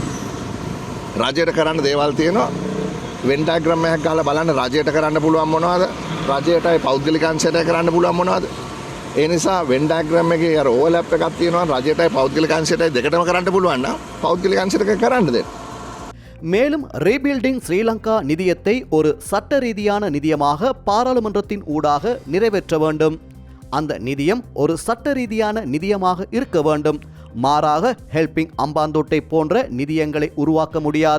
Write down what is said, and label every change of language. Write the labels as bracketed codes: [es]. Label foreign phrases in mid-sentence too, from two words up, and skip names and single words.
[si] රාජ්‍යයට කරන්න දේවල් තියෙනවා. [en] Venn diagram [si] එකක් ගාලා බලන්න රාජ්‍යයට කරන්න පුළුවන් මොනවද? රාජ්‍යයටයි පෞද්ගලික අංශයට කරන්න පුළුවන් මොනවද? ඒ නිසා [en] Venn diagram [si] එකේ අර ඕවර්ලැප් එකක් තියෙනවා. රාජ්‍යයටයි පෞද්ගලික අංශයටයි දෙකටම කරන්න පුළුවන් නම් පෞද්ගලික අංශයට කරන්න දෙන්න. [ta] மேலும் ரீபில்டிங் ஸ்ரீலங்கா நிதியத்தை ஒரு சட்ட ரீதியான நிதியமாக பாராளுமன்றத்தின் ஊடாக நிறைவேற்ற வேண்டும். அந்த நிதியம் ஒரு சட்ட ரீதியான நிதியமாக இருக்க வேண்டும். மாறாக ஹெல்பிங் அம்பாந்தோட்டை போன்ற நிதியங்களை உருவாக்க முடியாது.